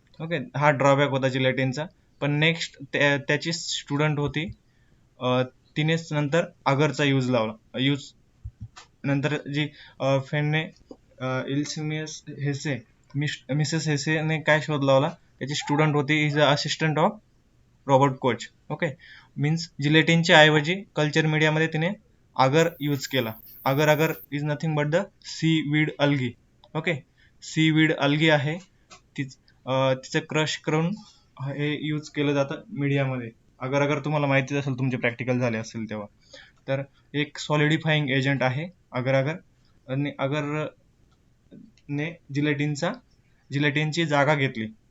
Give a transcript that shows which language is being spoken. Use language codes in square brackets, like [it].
[mr] Okay, हा drawback होता जिलेटिनचा. पण नेक्स्ट त्याची स्टुडंट होती, तिनेच नंतर अगरचा यूज नंतर जी फेनने इल्सिमियस हेसे, मिसेस हेसेने काय शोध लावला, त्याची स्टुडंट होती, [en] Is a assistant of Robert Koch. [mr] Okay, means जिलेटिनच्या ऐवजी कल्चर मीडियामध्ये तिने अगर यूज केला. [en] Agar is nothing but the seaweed algae. [mr] Okay, C weed algae आहे, तिचं क्रश करून हे यूज केलं जातं मीडियामध्ये. अगर तुम्हाला माहितीच असेल, तुमचे प्रॅक्टिकल झाले असेल तेव्हा. तर एक सॉलिडिफाईंग एजंट आहे अगर आणि अगरने जिलेटिनची जागा घेतली.